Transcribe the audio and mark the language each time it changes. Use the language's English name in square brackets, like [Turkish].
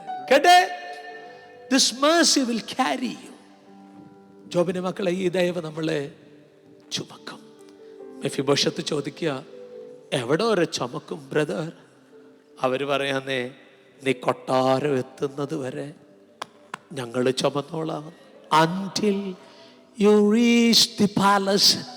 [Malayalam] കേട്ടെ, [English] this mercy will carry you. [Malayalam] ജോബിന്റെ മക്കളെ, ഈ ദയവ് നമ്മളെ ചുമക്കും. മെഫീബോശത്ത് ചോദിക്കുക, എവിടെ വരെ ചുമക്കും ബ്രദർ? അവര് പറയാന്നേ, നീ കൊട്ടാരം എത്തുന്നത് വരെ ഞങ്ങൾ ചുമന്നോളാം. [English] Until you reach the palace.